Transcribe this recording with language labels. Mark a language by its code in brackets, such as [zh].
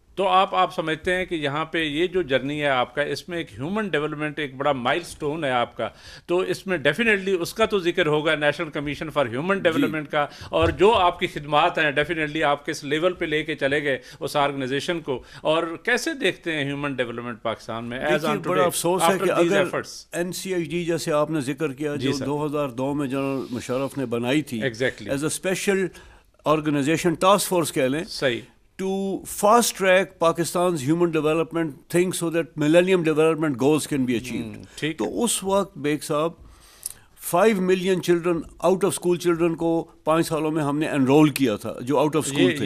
[ur] تو آپ سمجھتے ہیں کہ یہاں پہ یہ جو جرنی ہے آپ کا، اس میں ایک ہیومن ڈیولپمنٹ ایک بڑا مائل سٹون ہے آپ کا، تو اس میں ڈیفینیٹلی اس کا تو ذکر ہوگا، national commission for human development کا، اور جو آپ کی خدمات ہیں ڈیفینیٹلی آپ کس لیول پہ لے کے چلے گئے اس آرگنائزیشن کو، اور کیسے دیکھتے ہیں ہیومن ڈیولپمنٹ پاکستان میں [en] As on today? [ur] بڑا افسوس ہے کہ اگر NCHD جیسے آپ نے ذکر کیا، جو 2002 میں جنرل مشرف نے بنائی تھی [en] as a special organisation, [ur] task force کہہ لیں، صحیح، [en] to fast track Pakistan's human development thing so that millennium development goals can be achieved. [ur] تو اس وقت بیگ صاحب [en] 5 million children [ur] out of school children کو 5 سالوں میں ہم نے انرول کیا تھا جو آؤٹ آف اسکول تھے.